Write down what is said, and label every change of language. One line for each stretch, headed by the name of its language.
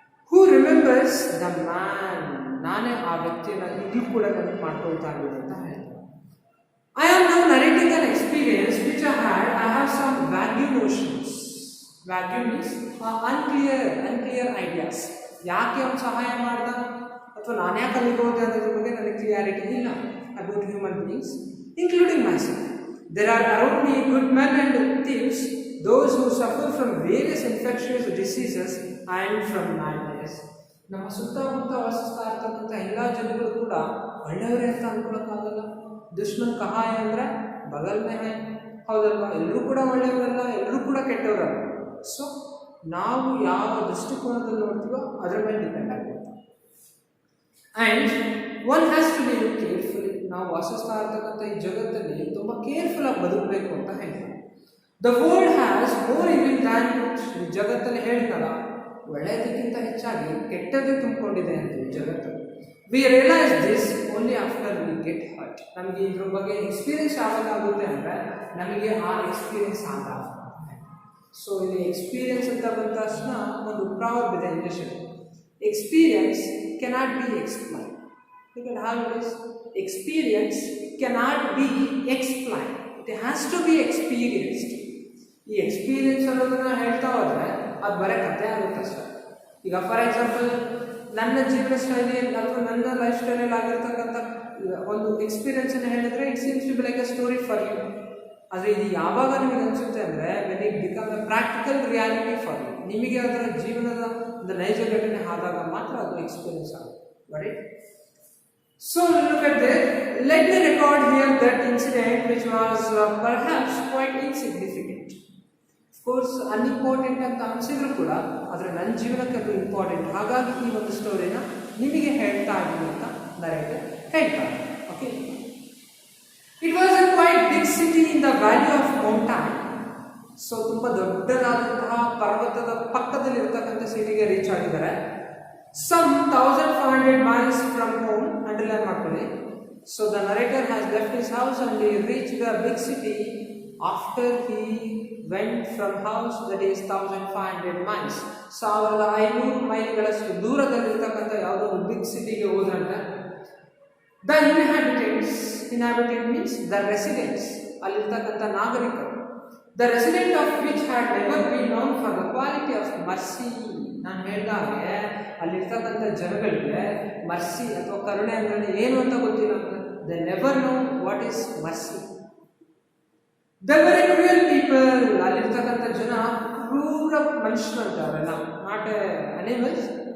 English: Who remembers the man.
Kannada: ನಾನೇ ಆ ವ್ಯಕ್ತಿಯನ್ನು ಈಗಲೂ ಕೂಡ ನೆನಪು ಮಾಡ್ಕೊಳ್ತಾ ಇದ್ದೀನಿ ಅಂತ ಹೇಳ್ತಾರೆ.
English: I am now narrating an experience which I had. I have some vague notions. Vague means unclear ideas.
Kannada: ಯಾಕೆ ಅವನು ಸಹಾಯ ಮಾಡ್ದ ಅಥವಾ ನಾನು ಯಾಕೆ ಅಲ್ಲಿಗೆ ಹೋದೆ ಅನ್ನೋದ್ರ ಬಗ್ಗೆ ನನಗೆ ಕ್ಲಿಯಾರಿಟಿ ಇಲ್ಲ
English: about human beings, including myself. There are around me good men and thieves, those who suffer from various infectious diseases and from madness.
Kannada: ನಮ್ಮ ಸುತ್ತಮುತ್ತ ವಾಸಿಸ್ತಾ ಇರ್ತಕ್ಕಂಥ ಎಲ್ಲ ಜನಗಳು ಕೂಡ ಒಳ್ಳೆಯವರೇ ಅಂತ ಅನ್ಕೊಳ್ಳೋಕ್ಕಾಗಲ್ಲ.
Hindi: ದುಶ್ಮನ್ ಕಹಾಯ ಅಂದರೆ ಬಗಲ್ ಮೇ ಹೈ, ಹೌದಲ್ವಾ?
Kannada: ಎಲ್ಲರೂ ಕೂಡ ಒಳ್ಳೆಯವರಲ್ಲ, ಎಲ್ಲರೂ ಕೂಡ ಕೆಟ್ಟವರಲ್ಲ. ಸೊ ನಾವು ಯಾವ ದೃಷ್ಟಿಕೋನದಲ್ಲಿ ನೋಡ್ತೀವೋ ಅದರ ಮೇಲೆ ಡಿಪೆಂಡ್ ಆಗುತ್ತೆ.
English: And one has to be careful.
Kannada: ನಾವು ವಾಸಿಸ್ತಾ ಇರ್ತಕ್ಕಂಥ ಈ ಜಗತ್ತಲ್ಲಿ ತುಂಬ ಕೇರ್ಫುಲ್ ಆಗಿ ಬದುಕಬೇಕು ಅಂತ ಹೇಳ್ತಾರೆ.
English: The world has more evil than good.
Kannada: ಈ ಜಗತ್ತಲ್ಲಿ ಹೇಳ್ತಾರ ಒಳ್ಳೆಯದಕ್ಕಿಂತ ಹೆಚ್ಚಾಗಿ ಕೆಟ್ಟದೇ ತುಂಬಿಕೊಂಡಿದೆ ಅಂತ ಈ ಜಗತ್ತು.
English: We realise this only after we get hurt.
Kannada: ನಮಗೆ ಇದ್ರ ಬಗ್ಗೆ ಎಕ್ಸ್ಪೀರಿಯನ್ಸ್ ಯಾವಾಗುತ್ತೆ ಅಂದರೆ ನಮಗೆ ಆ ಎಕ್ಸ್ಪೀರಿಯನ್ಸ್ ಆದಾಗ. ಸೊ ಇಲ್ಲಿ ಎಕ್ಸ್ಪೀರಿಯನ್ಸ್ ಅಂತ ಬಂದ ತಕ್ಷಣ ಒಂದು ಪ್ರಾವರ್ಬ್ ಇದೆ ಇಂಗ್ಲೀಷಲ್ಲಿ,
English: Experience cannot be explain. Look at how it is. Experience cannot be explained. It has to be experienced.
Kannada: ಈ ಎಕ್ಸ್ಪೀರಿಯನ್ಸ್ ಅನ್ನೋದನ್ನ ಹೇಳ್ತಾ ಹೋದರೆ ಅದು ಬರೀ ಕಥೆ ಆಗುತ್ತೆ ಅಷ್ಟೇ. ಈಗ ಫಾರ್ ಎಕ್ಸಾಂಪಲ್ ನನ್ನ ಜೀವನ ಶೈಲಿಯಲ್ಲಿ ಅಥವಾ ನನ್ನ ಲೈಫ್ ಸ್ಟೈಲಲ್ಲಿ ಆಗಿರ್ತಕ್ಕಂಥ ಒಂದು ಎಕ್ಸ್ಪೀರಿಯನ್ಸನ್ನು ಹೇಳಿದ್ರೆ
English: It seems to be like a story for you.
Kannada: ಆದರೆ ಇದು ಯಾವಾಗ ನಿಮಗೆ ಅನಿಸುತ್ತೆ ಅಂದರೆ
English: When it become a practical reality for you.
Kannada: ನಿಮಗೆ ಅದರ ಜೀವನದ ಒಂದು ನೈಜ ಘಟನೆ ಆದಾಗ ಮಾತ್ರ ಅದು ಎಕ್ಸ್ಪೀರಿಯನ್ಸ್ ಆಗುತ್ತೆ.
English: Right? So look at that. Let me record here that incident which was perhaps quite insignificant.
Kannada: Of course, unimportant ಅಂತ ಅನಿಸಿದ್ರು ಕೂಡ ಆದರೆ ನನ್ನ ಜೀವನಕ್ಕೆ ಅದು ಇಂಪಾರ್ಟೆಂಟ್. ಹಾಗಾಗಿ ಈ ಒಂದು ಸ್ಟೋರಿನ ನಿಮಗೆ ಹೇಳ್ತಾ ಇದ್ದೀನಿ ಅಂತ ನರೇಟರ್ ಹೇಳ್ತಾರೆ.
English: Okay, it was a quite big city in the valley of mountain.
Kannada: So ತುಂಬ ದೊಡ್ಡದಾದಂತಹ ಪರ್ವತದ ಪಕ್ಕದಲ್ಲಿ ಇರತಕ್ಕಂಥ ಸಿಟಿಗೆ ರೀಚ್ ಆಗಿದ್ದಾರೆ.
English: Some 1500 miles from home. Underline ಮಾಡ್ಕೊಳ್ಳಿ. So the narrator has left his house and he reached a big city after he went from house that is 1500 miles.
Kannada: 1500 ಮೈಲ್ಗಳಷ್ಟು ದೂರದಲ್ಲಿರ್ತಕ್ಕಂಥ ಯಾವುದೋ ಒಂದು ಬಿಗ್ ಸಿಟಿಗೆ ಹೋದ್ರಂತೆ.
English: The inhabited means the residents.
Kannada: ಅಲ್ಲಿರ್ತಕ್ಕಂಥ ನಾಗರಿಕರು.
English: The resident of which had never been known for the quality of mercy.
Kannada: ನಾನು ಹೇಳಿದಾಗೆ ಅಲ್ಲಿರ್ತಕ್ಕಂಥ ಜನಗಳಿಗೆ mercy ಅಥವಾ ಕರುಣೆ ಅಂದರೆ ಏನು ಅಂತ ಗೊತ್ತಿಲ್ಲ.
English: They never know what is mercy. They were a cruel people.
Kannada: ಅಲ್ಲಿರ್ತಕ್ಕಂಥ ಜನ ಕ್ರೂರ ಮನುಷ್ಯರು ಅಂತ, ಅವರೆಲ್ಲ
English: Not a animals.